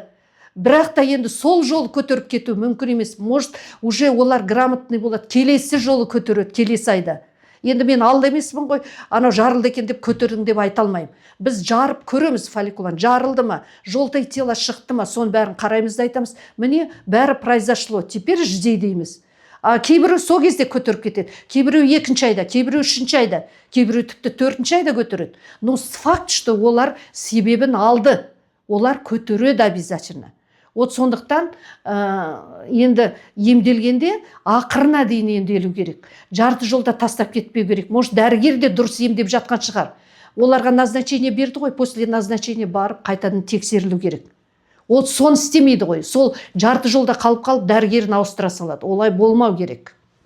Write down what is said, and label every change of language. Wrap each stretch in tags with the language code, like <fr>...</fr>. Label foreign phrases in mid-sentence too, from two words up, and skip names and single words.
<kk>Бірақ та енді сол жолы көтеріп кету мүмкін емес.</kk> <ru>Может, уже</ru> <kk>олар грамотный болады. Келесі жолы көтереді, келесі айда. Енді мен алды емеспін ғой, анау жарылды екен деп көтердің деп айта алмаймын. Біз жарып көреміз фолликуланы, жарылды ма,</kk> <ru>желтое тело</ru> <kk>шықты ма, соның бәрін қараймыз да айтамыз. Міне, бәрі</kk> <ru>произошло, теперь жди</ru> <kk>дейміз. Кейбіреу сол кезде көтеріп кетеді. Кейбіреу 2 айда, кейбіреу 3 айда, кейбіреу тіпті 4 айда көтереді.</kk> <ru>Но факт, что</ru> <kk>олар себебін алды. Олар көтереді обязательно. Вот сондықтан енді емделгенде ақырына дейін емделу керек. Жарты жолда тастап кетпеу керек. Может, дәрігер де дұрыс емдеп жатқан шығар. оларға назначение берді ғой,</kk> <ru>после назначения</ru> <kk>барып қайтадан тексерілу керек. Ол соны істемейді ғой. Сол жарты жолда қалып дәрігерін ауыстыра салады. Олай болмау керек.</kk>